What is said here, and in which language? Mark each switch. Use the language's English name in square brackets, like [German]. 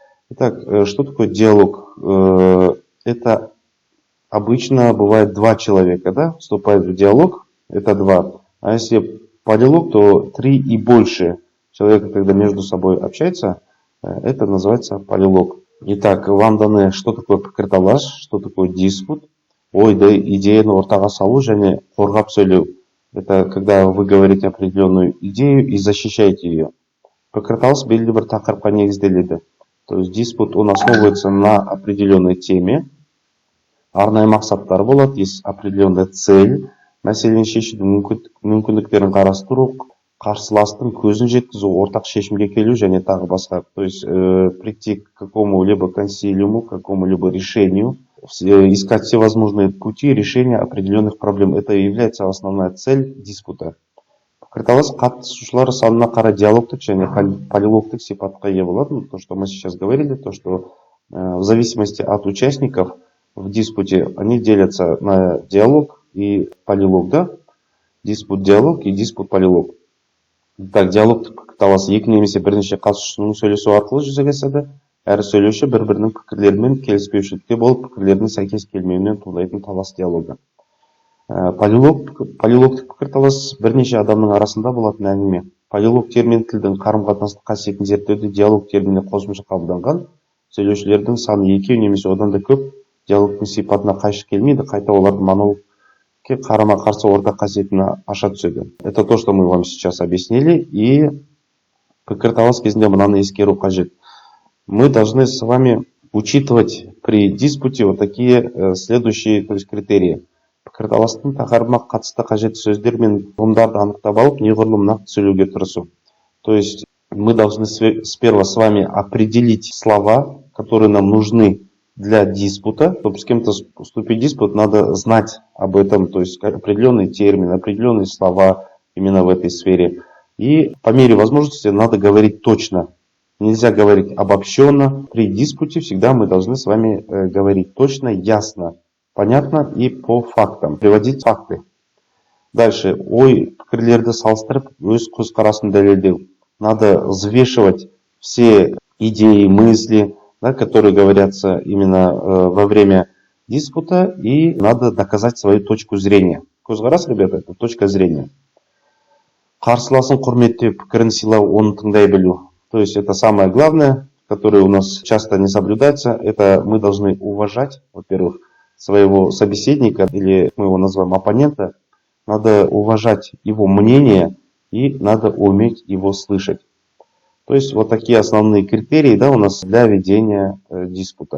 [Russian] Итак, что такое диалог? Это обычно бывает два человека, да, вступают в диалог, это два. А если полилог, то 3 и больше человека, когда между собой общаются, это называется полилог. Итак, вам даны, что такое пікірталас, что такое диспут, [Kazakh] ойды, идеяны ортаға салу және қорғап сөйлеу. [Russian] Это когда вы говорите определенную идею и защищаете ее. [Kazakh] Пікірталас белгілі бір тақырыпқа негізделеді. [Russian] То есть диспут, он основывается на определенной теме. [Kazakh] Арнайы мақсаттар болады, [Russian] есть определенная цель. [Kazakh] Мәселені шешудің мүмкіндіктерін қарастыру, қарсыластың көзін жеткізу, ортақ шешімге келу және тағы басқа. [Russian] То есть прийти к какому-либо консилиуму, к какому-либо решению, искать все возможные пути решения определенных проблем. Это и является основная цель диспута. [Kazakh] Пікірталас қатысушылар санына қарай диалогтық және полилогтық сипатқа ие болады. [Russian] То, что мы сейчас говорили, то, что в зависимости от участников в диспуте они делятся на диалог и полилог, да? Диспут-диалог и диспут-полилог. [Kazakh] Так, диалогтық пікірталас екі немесе бірнеше қатысушының сөйлесу арқылы жүзеге асады. Әр сөйлеуші бір-бірінің пікірлерімен келіспеушілікте болып, пікірлерінің сәйкес келмеуінен туындайтын талас диалогы. Полилогтық пікірталас бірнеше адамның арасында болатын әңгіме. Полилог термин тілдің қарым-қатынастық қасиетін зерттеуде диалог терминіне қосымша қабылданған сөйлеушілердің саны екеу немесе одан да көп диалогтың сипатына қайшы келмейді, қайта олардың монологке қарама-қарсы ортақ қасиетін аша түседі. [Russian] Это то, что мы вам сейчас объяснили, и [Kazakh] пікірталас кезінде мынаны ескеру қажет. [Russian] Мы должны с вами учитывать при диспуте вот такие следующие, то есть критерии. [Kazakh] Пікірталастың тақырыбына қатысты қажетті сөздер мен ұғымдарды анықтап алып, неғұрлым нақты сөйлеуге тырысу. [Russian] То есть мы должны сперва с вами определить слова, которые нам нужны для диспута. Чтобы с кем-то вступить в диспут, надо знать об этом, то есть определенные термины, определенные слова именно в этой сфере. И по мере возможности надо говорить точно. Нельзя говорить обобщенно. При диспуте всегда мы должны с вами говорить точно, ясно, понятно и по фактам. Приводить факты. Дальше. [Kazakh] Ой пікірлерді салыстырып, өз көзқарасын дәлелдеу. [Russian] Надо взвешивать все идеи, мысли, да, которые говорятся именно во время диспута, и надо доказать свою точку зрения. Көзқарас, ребята, это точка зрения. [Kazakh] Қарсыласын құрметтеу, пікірін сыйлау, оны тыңдай білу. [Russian] То есть это самое главное, которое у нас часто не соблюдается. Это мы должны уважать, во-первых, своего собеседника, или мы его называем оппонента. Надо уважать его мнение и надо уметь его слышать. То есть вот такие основные критерии, да, у нас для ведения диспута.